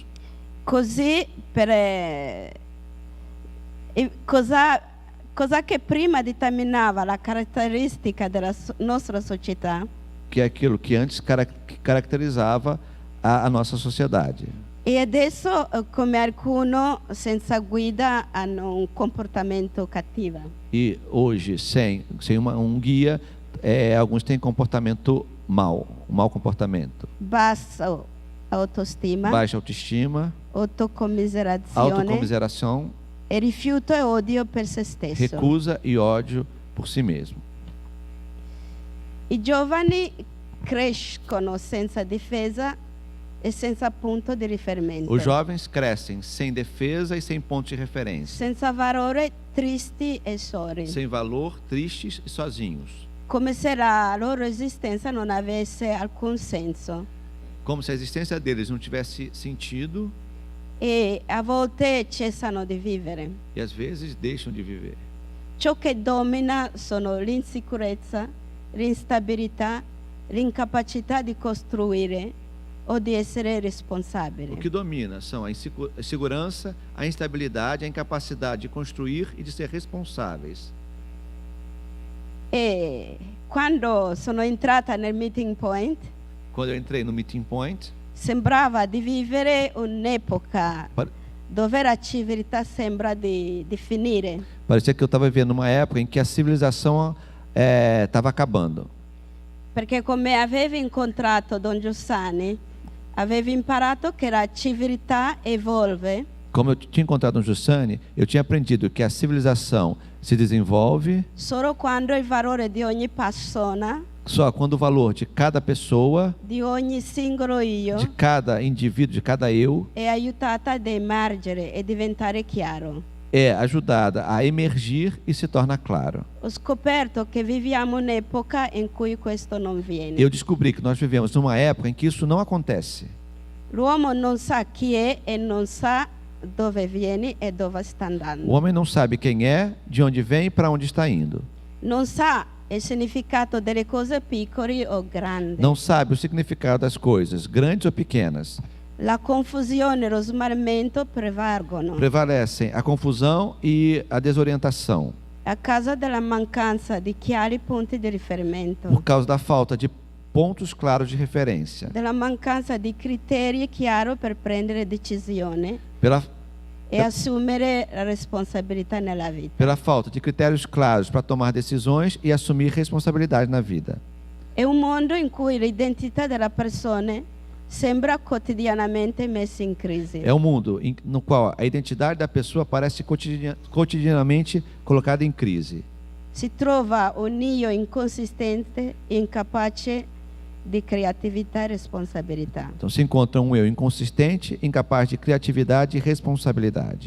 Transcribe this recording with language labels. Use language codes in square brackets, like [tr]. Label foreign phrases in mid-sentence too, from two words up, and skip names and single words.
[it] Così cosa che prima determinava la caratteristica della nostra società, [pt] Que é aquilo que antes caracterizava a nossa sociedade. [it] e adesso come alcuno senza guida hanno un comportamento cattivo. [pt] E hoje, sem um guia, alguns têm comportamento mau, um mau comportamento. [it] Bassa autostima, [pt] Baixa autoestima, [it] autocommiserazione [pt] autocomiseração, [it] e rifiuto e odio per se stesso. [pt] recusa e ódio por si mesmo. [it] I giovani crescono senza difesa e senza punto di riferimento, [pt] Os jovens crescem sem defesa e sem ponto de referência, [it] senza valore, tristi e soli, [pt] sem valor, tristes e sozinhos. [it] come se la loro esistenza non avesse alcun senso. [pt] Como se a existência deles não tivesse sentido [it] E a volte cessano di vivere. [pt] e às vezes deixam de viver. [it] Ciò che domina sono l'insicurezza, l'instabilità, l'incapacità di costruire o di essere responsabili. [pt] O que domina são a insegurança, a instabilidade, a incapacidade de construir e de ser responsáveis. [it] E quando sono entrata nel meeting point, [pt] Quando eu entrei no Meeting Point, [it] sembrava di vivere un'epoca pa- dove la civiltà sembra di finire, [pt] parecia que eu estava vivendo uma época em que a civilização estava acabando. [it] perché come avevi incontrato Don Giussani, avevi imparato che la civiltà evolve [pt] Como eu tinha encontrado um Giussani, eu tinha aprendido que a civilização se desenvolve [it] solo quando il valore di ogni persona, [pt] só quando o valor de cada pessoa, [it] di ogni singolo io, [pt] de cada indivíduo, de cada eu, [it] è aiutata ad emergere e diventare chiaro. [pt] é ajudada a emergir e se torna claro. [it] Ho scoperto che viviamo un'epoca in cui questo non viene. [pt] Eu descobri que nós vivemos numa época em que isso não acontece. [it] L'uomo non sa chi è e non sa dove viene e dove sta andando. [pt] O homem não sabe quem é, de onde vem e para onde está indo. [it] Non sa il significato delle cose piccole o grandi. [pt] Não sabe o significado das coisas, grandes ou pequenas. [it] La confusione e lo smarrimento prevalgono [pt] Prevalecem a confusão e a desorientação [it] a causa della mancanza di chiari punti di riferimento, [pt] por causa da falta de pontos claros de referência, [it] della mancanza di criteri chiari per prendere decisioni [pt] pela [it] e assumere la responsabilità nella vita. [pt] pela falta de critérios claros para tomar decisões e assumir responsabilidade na vida. [it] È un mondo in cui l'identità della persona sembra quotidianamente messa in crisi. [pt] É um mundo no qual a identidade da pessoa parece cotidianamente colocada em crise. [it] Si trova un io inconsistente, incapace di creatività e responsabilità. [pt] Então se encontra um eu inconsistente, incapaz de criatividade e responsabilidade.